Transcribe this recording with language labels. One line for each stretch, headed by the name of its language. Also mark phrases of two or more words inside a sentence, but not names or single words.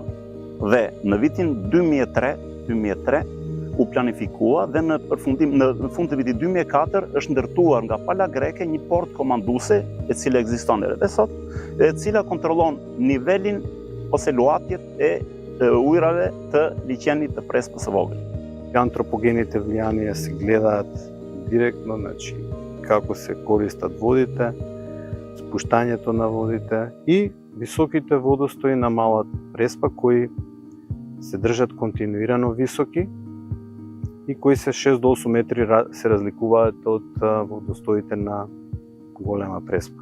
Albanian: Ve na vitin 2003 u planifikua dhe në përfundim në fund të vitit 2004 është ndërtuar nga pala greke një port komanduese e cila ekziston edhe sot, e cila kontrollon nivelin ose luatjet e ujrave të liqenit të prespës së vogël.
Macedonian: Антропогените влијанија се гледаат директно, значи како се користат водите, спуштањето на водите и високите водостои на малата преспа кои се држат континуирано високи и кои се 6 до 8 метри се разликуваат од водостоите на голема преспа.